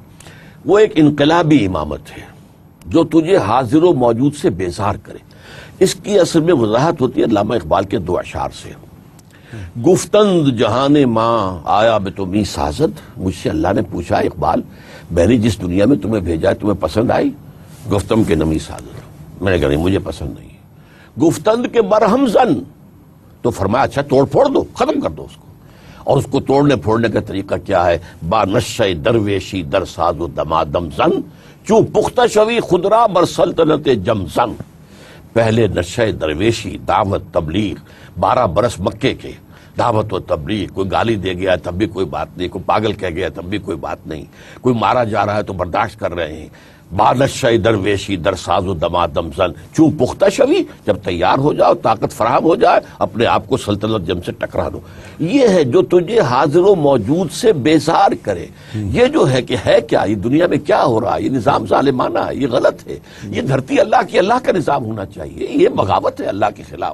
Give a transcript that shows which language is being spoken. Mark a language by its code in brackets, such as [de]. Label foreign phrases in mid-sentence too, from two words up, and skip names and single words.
[ur] وہ ایک انقلابی امامت ہے جو تجھے حاضر و موجود سے بیزار کرے. اس کی اصل میں وضاحت ہوتی ہے علامہ اقبال کے دو اشعار سے. [fa] گفتند جہان ماں آیا بے تمہیں سازد، [ur] مجھ سے اللہ نے پوچھا اقبال میں نے جس دنیا میں تمہیں بھیجا ہے تمہیں پسند آئی؟ [fa] گفتم کے نمی سازد، [ur] میں نے کہا نہیں مجھے پسند نہیں. [fa] گفتند کے برہم زن، [ur] تو فرمایا اچھا توڑ پھوڑ دو، ختم کر دو اس کو. اور اس کو توڑنے پھوڑنے کا طریقہ کیا ہے؟ [fa] با نشہ درویشی در ساز و دمادم زن، چوں پختہ شوی خدرا بر سلطنت جم زن. [ur] پہلے نشہ درویشی، دعوت تبلیغ، 12 برس مکے کے دعوت و تبلیغ. کوئی گالی دے گیا تب بھی کوئی بات نہیں، کوئی پاگل کہہ گیا تب بھی کوئی بات نہیں، کوئی مارا جا رہا ہے تو برداشت کر رہے ہیں. [fa] بانشہ درویشی در ساز و دمادم زن، چوں پختہ شوی، [ur] جب تیار ہو جاؤ، طاقت فراہم ہو جائے، اپنے آپ کو سلطنت جم سے ٹکرا دو. یہ ہے جو تجھے حاضر و موجود سے بیزار کرے. یہ جو ہے کہ ہے کیا، یہ دنیا میں کیا ہو رہا ہے، یہ نظام ظالمانہ ہے، یہ غلط ہے. یہ دھرتی اللہ کی، اللہ کا نظام ہونا چاہیے. یہ بغاوت ہے اللہ کے خلاف.